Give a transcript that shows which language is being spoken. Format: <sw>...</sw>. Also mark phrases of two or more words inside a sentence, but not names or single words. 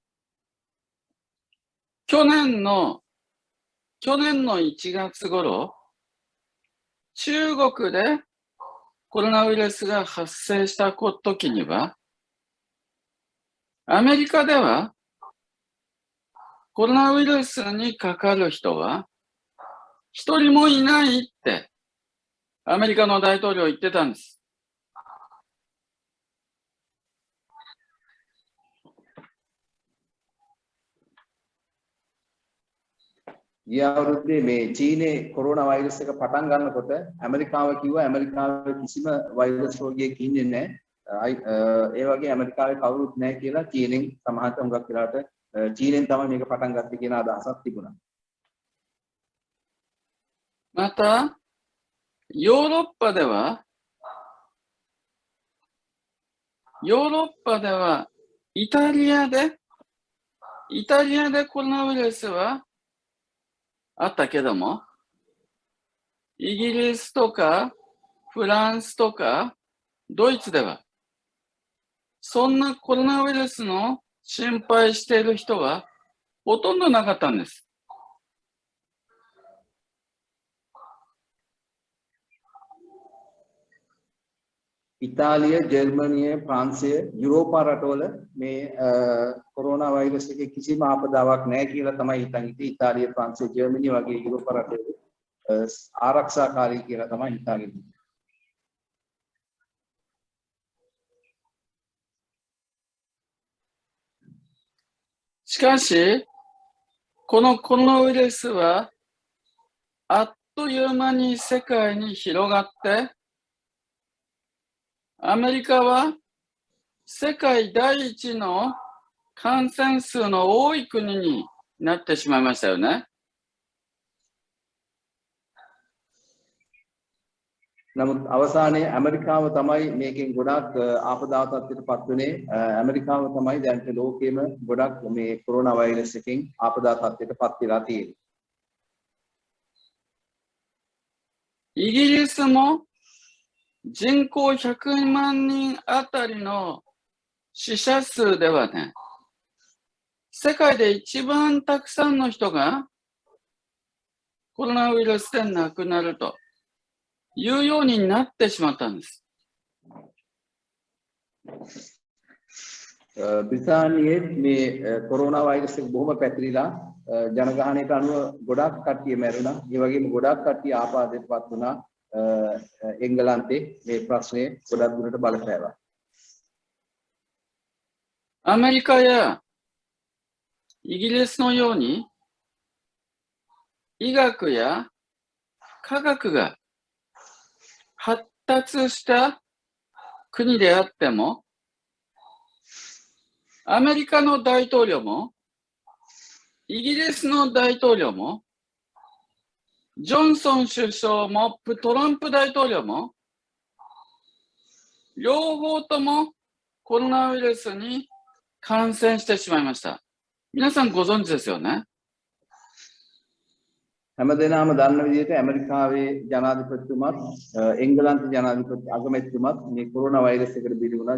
<ja>去年の1月頃、中国でコロナウイルスが発生した時には、アメリカではコロナウイルスにかかる人は一人もいないってアメリカの大統領言ってたんです。</ja> <si>ගිය අවුරුද්දේ මේ චීනේ කොරෝනා වෛරස් එක පටන් ගන්නකොට ඇමරිකාව කිව්වා ඇමරිකාවේ කිසිම වෛරස් රෝගියෙක් ඉන්නේ නැහැ. ඒ වගේ ඇමරිකාවේ කවුරුත් නැහැ කියලා චීනෙන් සමහරට හුඟක් වෙලාවට චීනෙන් තමයි මේක පටන් ගත්තේ කියන අදහසක් තිබුණා.</si> <ja>また、ヨーロッパではイタリアでコロナウイルスはあったけども、イギリスとかフランスとかドイツでは、そんなコロナウイルスの心配している人はほとんどなかったんです。</ja> <si>ඉතාලිය, ජර්මනිය, ප්‍රාන්සය, යුරෝපා රටවල මේ කොරෝනා වෛරස් එකේ කිසිම ආපදාවක් නැහැ කියලා තමයි හිතන් හිටියේ. ඉතාලිය, ප්‍රාන්සය, ජර්මනිය වගේ යුරෝපා රටවල ආරක්ෂාකාරී කියලා තමයි හිතාගෙන හිටියේ.</si> <ja>しかし、このコロナウイルスはあっという間に世界に広がって、アメリカは世界第一の感染数の多い国になってしまいましたよね。</ja> <si>නමුත් අවසානයේ ඇමරිකාව තමයි මේකෙන් ගොඩක් ආපදා තත්ත්වයට පත් වුණේ. ඇමරිකාව තමයි දැන් ලෝකෙම ගොඩක් මේ කොරෝනා වෛරස් එකෙන් ආපදා තත්ත්වයට පත් වෙලා තියෙන්නේ.</si> <ja>イギリスも人口100万人あたりの死者数ではね、世界で一番たくさんの人がコロナウイルスで亡くなるというようになってしまったんです。</ja> <si>බ්‍රිතාන්‍යයේ මේ කොරෝනා වෛරස් එක බොහොම පැතිරිලා ජනගහනයට අනුව ගොඩක් කට්ටිය මැරුණා. ඒ වගේම ගොඩක් කට්ටිය ආපදායටපත් වුණා. එංගලන්තේ මේ ප්‍රශ්නේ ගොඩක් දුරට බලපෑවා.</si> <ja>アメリカやイギリスのように医学や科学が発達した国であっても、アメリカの大統領も、イギリスの大統領も、ジョンソン首相も、トランプ大統領も、両方ともコロナウイルスに感染してしまいました。皆さんご存知ですよね。</ja> <si>හැමදෙනාම දන්න විදිහට ඇමරිකාවේ ජනාධිපතිතුමත් එංගලන්ත ජනාධිපති අගමැතිතුමත් මේ කොරෝනා වෛරස් එකට බිලි වුණා.</si>